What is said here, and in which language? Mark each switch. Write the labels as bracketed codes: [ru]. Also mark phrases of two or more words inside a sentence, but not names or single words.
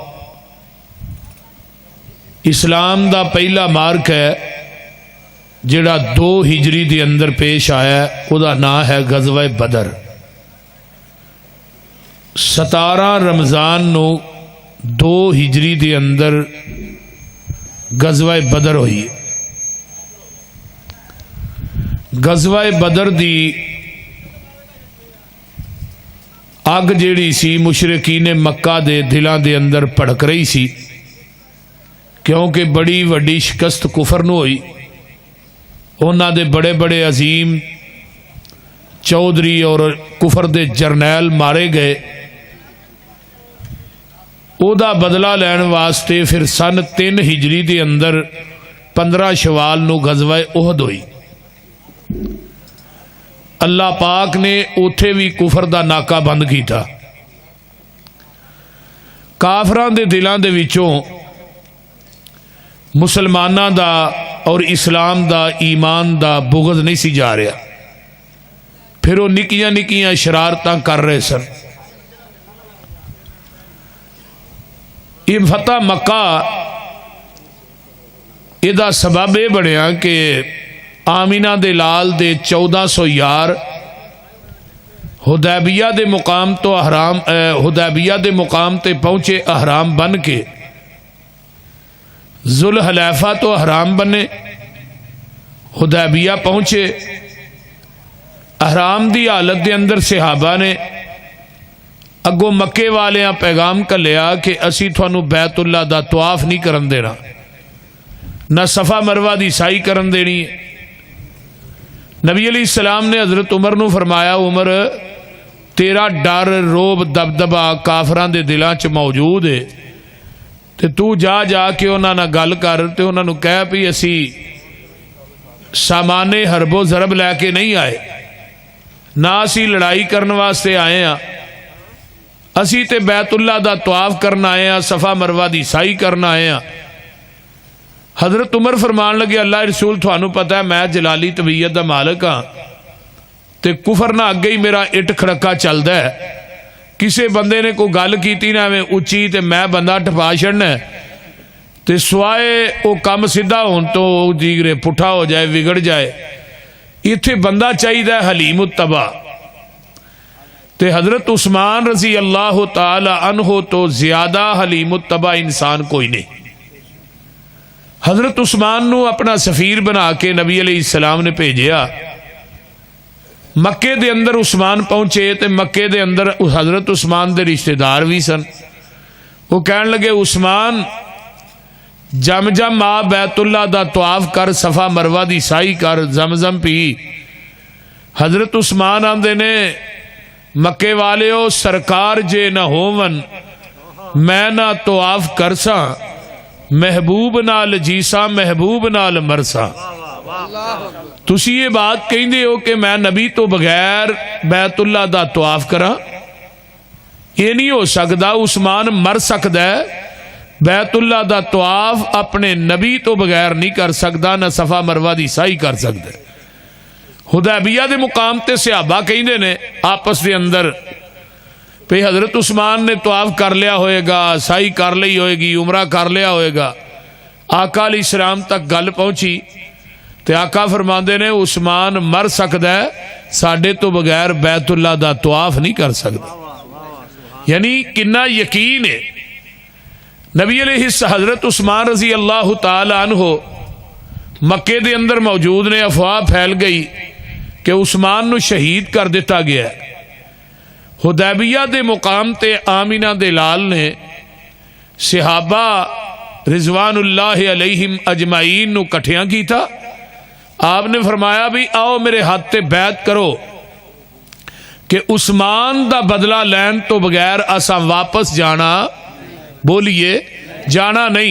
[pa] اسلام دا پہلا مارک ہے جڑا 2 ہجری دے اندر پیش آیا ہے، او دا نام ہے غزوہ بدر۔ 17 رمضان نو 2 ہجری دے اندر غزوہ بدر ہوئی۔ غزوہ بدر دی اگ جیڑی سی مشرکین مکہ دے دلاں دے اندر پڑک رہی سی، کیونکہ بڑی وڈی شکست کفر نو ہوئی۔ انہاں دے بڑے بڑے عظیم چودھری اور کفر دے جرنیل مارے گئے۔ او دا بدلہ لین واسطے پھر سن 3 ہجری دے اندر 15 شوال نو غزوہ احد ہوئی۔ اللہ پاک نے اوتھے بھی کفر دا ناکہ بند کیتا۔ کافران دے دلاں دے وچوں مسلماناں دا اور اسلام دا، ایمان دا بغض نہیں سی جا رہا۔ پھر وہ نکیاں نکیاں شرارتاں کر رہے سن۔ یہ فتح مکہ یہ دا سبب یہ بنیا کہ آمینہ دے لال دے 1400 یار حدیبیہ دے مقام تو حدیبیہ دے مقام تے پہنچے احرام بن کے، ذوالحلیفہ تو احرام بنے، حدیبیہ پہنچے۔ احرام دی حالت دے اندر صحابہ نے اگوں مکے والیاں پیغام کلیا کہ اسی تھانوں بیت اللہ دا طواف نہیں کرن دینا، نہ صفا مروہ دی سائی کرن دینی ہے۔ نبی علیہ السلام نے حضرت عمر نو فرمایا، عمر تیرا ڈر روب دبدبا کافران دے دلاں چ موجود ہے، تے تو جا جا کے انہاں نال گل کر تے انہاں نو کہہ بھی اسی سامان حرب و ضرب لے کے نہیں آئے، نہ اسی لڑائی کرن واسطے آئے ہاں، اسی تے بیت اللہ دا طواف کرنا آئے ہاں، صفا مروہ دی سائی کرنا آئے ہاں۔ حضرت عمر فرمان لگے، اللہ رسول تھانوں پتہ ہے میں جلالی طبیعت دا مالک ہاں تے کفر نہ اگے ہی میرا اٹ کھڑکا چلدا ہے، کسے بندے نے کوئی گل کیتی نہ میں اچھی تے میں بندہ ٹپا چھڑنا ہے تے سوائے او کم سیدھا ہون تو دیگرے پٹھا ہو جائے بگڑ جائے۔ ایتھے بندہ چاہیے حلیم الطبع، تے حضرت عثمان [ar] رضی اللہ تعالی عنہ [pa] تو زیادہ حلیم الطبع انسان کوئی نہیں۔ حضرت عثمان نو اپنا سفیر بنا کے نبی علیہ السلام نے بھیجیا۔ مکے دے اندر عثمان پہنچے تے مکے دے اندر حضرت عثمان دے رشتہ دار بھی سن۔ وہ کہن لگے، عثمان جم جم آ بیت اللہ دا طواف کر، صفا مروہ دی سائی کر، زمزم پی۔ حضرت عثمان آندے نے، مکے والیو سرکار جے نہ ہوون میں نہ طواف کرساں، محبوب نال جیسا محبوب نال مرساں۔ تسی یہ بات کہندے ہو کہ میں نبی تو بغیر بیت اللہ دا طواف کراں؟ یہ نہیں ہو سکدا۔ عثمان مر سکدا ہے، بیت اللہ دا طواف اپنے نبی تو بغیر نہیں کر سکدا، نہ صفا مروہ دی سائی کر سکدا۔ حدیبیہ دے مقام تے صحابہ کہندے نے آپس دے اندر پہ حضرت عثمان نے طواف کر لیا ہوئے گا، سائی کر لی ہوئے گی، عمرہ کر لیا ہوئے گا۔ آقا علیہ السلام تک گل پہنچی تے آقا فرماندے نے، عثمان مر سکدا ہے، ساڈے تو بغیر بیت اللہ دا طواف نہیں کر سکدا۔ یعنی کنا یقین ہے۔ نبی علیہ حضرت عثمان [ar] رضی اللہ تعالی عنہ [pa] مکے دے اندر موجود نے، افواہ پھیل گئی کہ عثمان نو شہید کر دیتا گیا ہے۔ حدیبیہ دے مقام تے آمینہ دے لال نے صحابہ [ar] رضوان اللہ علیہم اجمعین [pa] نو کٹھیاں کی تھا۔ آپ نے فرمایا بھی آؤ میرے ہاتھ تے بیعت کرو کہ عثمان دا بدلہ لین تو بغیر اساں واپس جانا، بولیے جانا نہیں۔